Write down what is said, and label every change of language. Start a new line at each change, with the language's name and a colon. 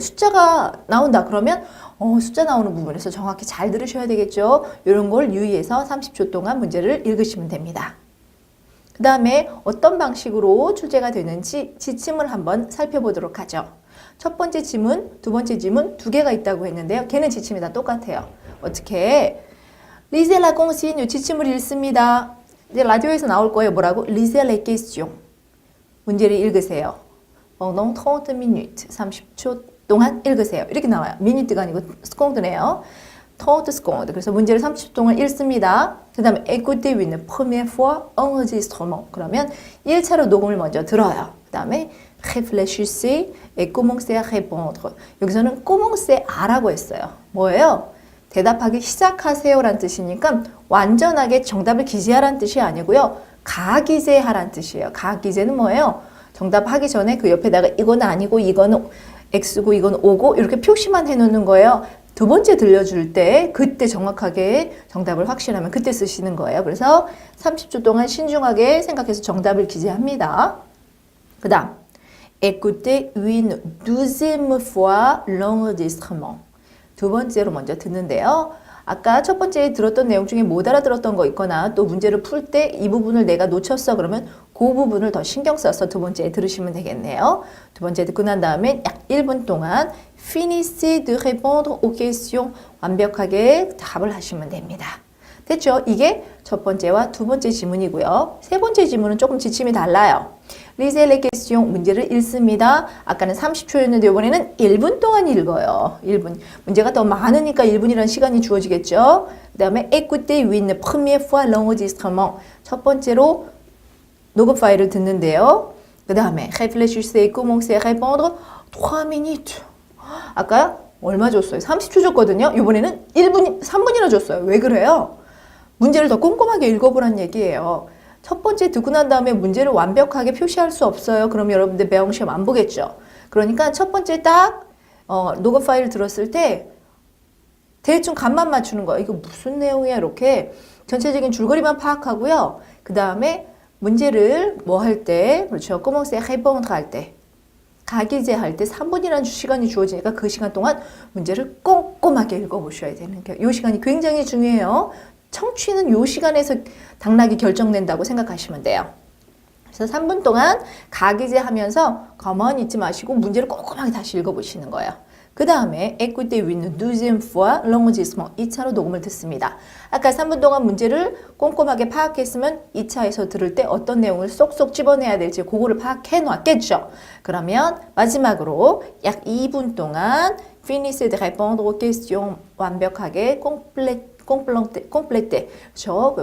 Korean: 숫자가 나온다 그러면 숫자 나오는 부분에서 정확히 잘 들으셔야 되겠죠. 이런 걸 유의해서 30초 동안 문제를 읽으시면 됩니다. 그 다음에 어떤 방식으로 출제가 되는지 지침을 한번 살펴보도록 하죠. 첫 번째 지문, 두 번째 지문 2개가 있다고 했는데요. 걔는 지침이 다 똑같아요. 어떻게?
French: Lisez la consigne,
Korean: 지침을 읽습니다. 이제 라디오에서 나올 거예요. 뭐라고?
French: Lisez les questions.
Korean: 문제를 읽으세요.
French: pendant 30 minutes,
Korean: 30초 동안 읽으세요. 이렇게 나와요. 미니트가 아니고 스콘드네요.
French: 30 secondes.
Korean: 그래서 문제를 30초 동안 읽습니다. 그 다음에
French: écoutez une première fois enregistrement.
Korean: 그러면 1차로 녹음을 먼저 들어요. 그 다음에
French: réfléchissez et commencez à répondre.
Korean: 여기서는
French: commencez à
Korean: 라고 했어요. 뭐예요? 대답하기 시작하세요라는 뜻이니까 완전하게 정답을 기재하라는 뜻이 아니고요. 가기재하라는 뜻이에요. 가기재는 뭐예요? 정답하기 전에 그 옆에다가 이건 아니고 이거는 X고 이건 O고 이렇게 표시만 해놓는 거예요. 두 번째 들려줄 때 그때 정확하게 정답을 확실하면 그때 쓰시는 거예요. 그래서 30초 동안 신중하게 생각해서 정답을 기재합니다. 그 다음
French: Écoutez une 12e fois l'enregistrement.
Korean: 두 번째로 먼저 듣는데요. 아까 첫 번째 들었던 내용 중에 못 알아들었던 거 있거나 또 문제를 풀 때 이 부분을 내가 놓쳤어 그러면 그 부분을 더 신경 써서 두 번째 들으시면 되겠네요. 두 번째 듣고 난 다음에 약 1분 동안
French: finissez de répondre aux questions
Korean: 완벽하게 답을 하시면 됩니다. 됐죠? 이게 첫 번째와 두 번째 지문이고요. 세 번째 지문은 조금 지침이 달라요. 리세 레 퀘스티옹 문제를 읽습니다. 아까는 30초였는데 이번에는 1분 동안 읽어요. 1분. 문제가 더 많으니까 1분이라는 시간이 주어지겠죠. 그 다음에
French: écoutez une première fois l'enregistrement.
Korean: 첫 번째로 녹음 파일을 듣는데요. 그 다음에
French: réfléchissez, commencez à répondre 3 minutes.
Korean: 아까 얼마 줬어요? 30초 줬거든요. 이번에는 3분이나 줬어요. 왜 그래요? 문제를 더 꼼꼼하게 읽어보란 얘기예요. 첫 번째 듣고 난 다음에 문제를 완벽하게 표시할 수 없어요. 그럼 여러분들 배영 시험 안 보겠죠. 그러니까 첫 번째 딱 녹음 파일을 들었을 때 대충 감만 맞추는 거예요. 이거 무슨 내용이야? 이렇게 전체적인 줄거리만 파악하고요. 그 다음에 문제를 뭐 할 때, 그렇죠.
French: commencer à répondre
Korean: 할 때, 가기제 할 때 3분이라는 시간이 주어지니까 그 시간 동안 문제를 꼼꼼하게 읽어보셔야 되는 거예요. 이 시간이 굉장히 중요해요. 청취는 이 시간에서 당락이 결정된다고 생각하시면 돼요. 그래서 3분 동안 가기제 하면서 가만히 있지 마시고 문제를 꼼꼼하게 다시 읽어보시는 거예요. 그 다음에
French: écoutez une deuxième fois l'enregistrement.
Korean: 2차로 녹음을 듣습니다. 아까 3분 동안 문제를 꼼꼼하게 파악했으면 2차에서 들을 때 어떤 내용을 쏙쏙 집어내야 될지 그거를 파악해 놨겠죠. 그러면 마지막으로 약 2분 동안
French: finissez de répondre aux questions
Korean: 완벽하게
French: complète,
Korean: 그렇죠?